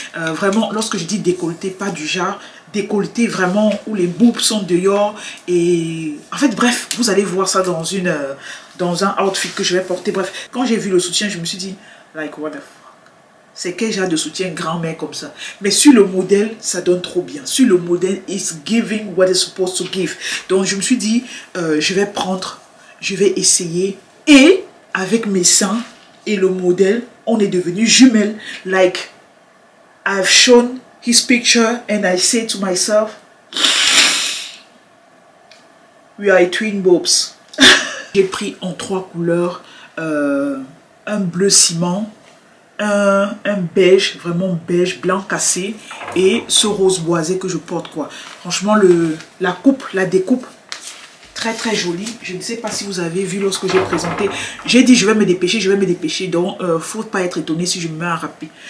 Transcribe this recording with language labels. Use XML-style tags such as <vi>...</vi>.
<fr>Vraiment, lorsque je dis décolleté, pas du genre décolleté vraiment où les boobs sont dehors. Et en fait, bref, vous allez voir ça dans un outfit que je vais porter. Bref, quand j'ai vu le soutien, je me suis dit,</fr> <en>like, what the fuck?</en> <fr>C'est quel genre de soutien grand-mère comme ça? Mais sur le modèle, ça donne trop bien. Sur le modèle,</fr> <en>it's giving what it's supposed to give.</en> <fr>Donc, je me suis dit, je vais prendre, je vais essayer. Et avec mes seins et le modèle, on est devenus jumelles.</fr> <en>Like, I've shown his picture and I say to myself, we are twin bobs.</en> <fr>J'ai pris en 3 couleurs, un bleu ciment, un beige, vraiment beige, blanc cassé, et ce rose boisé que je porte quoi. Franchement, la découpe, très très jolie. Je ne sais pas si vous avez vu lorsque j'ai présenté. J'ai dit je vais me dépêcher, donc faut pas être étonné si je me mets à rapper.</fr>